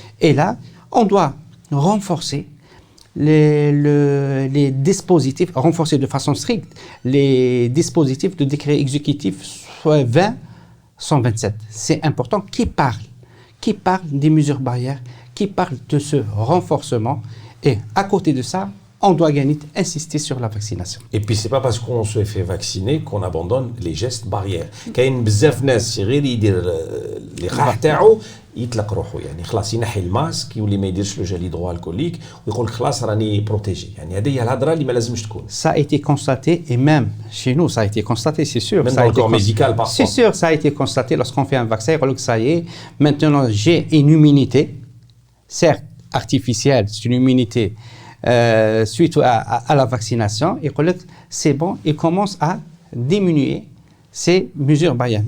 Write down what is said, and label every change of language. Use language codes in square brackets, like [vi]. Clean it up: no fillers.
[fr] Et là, on doit renforcer les dispositifs, renforcer de façon stricte les dispositifs de décret exécutif soit 20-127. C'est important. Qui parle des mesures barrières, qui parle de ce renforcement. Et à côté de ça, on doit insister sur la vaccination. Et puis c'est pas parce qu'on se fait vacciner qu'on abandonne les gestes barrières. [ar] كاين بزاف ناس غير يدير اللقاح تاعو يطلق روحه يعني خلاص ينحي الماسك يولي ما يديرش لو جيل هيدروالكوليك ويقول لك خلاص راني بروتيجي يعني هذه هي الهضره اللي ما لازمش تكون. [fr] Ça a été constaté et même chez nous ça a été constaté, c'est sûr. Même dans le corps médical parfois. C'est sûr, ça a été constaté lorsqu'on fait un vaccin, ça y est, maintenant j'ai une immunité, certes artificielle, c'est une immunité suite à la vaccination, et c'est bon, il commence à diminuer ces mesures barrières.